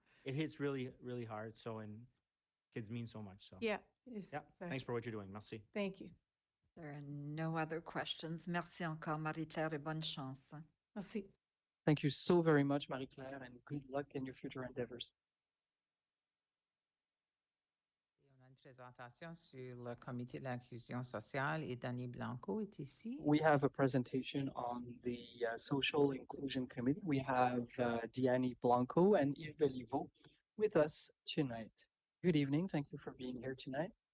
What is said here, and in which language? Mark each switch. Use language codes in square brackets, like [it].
[en] it hits really, really hard. So, and kids mean so much. So, yeah. yeah. exactly. Thanks for what you're doing. [fr] Merci. [en] Thank you. There are no other questions. [fr] Merci encore, Marie-Claire, et bonne chance. Merci. [en] Thank you so very much, Marie-Claire, and good luck in your future endeavors. [fr] On a une présentation sur le comité de l'inclusion sociale et Danny Blanco est ici. [en] We have a presentation on the Social Inclusion Committee. We have Diani Blanco and Yves Beliveau with us tonight. Good evening. Thank you for being here tonight.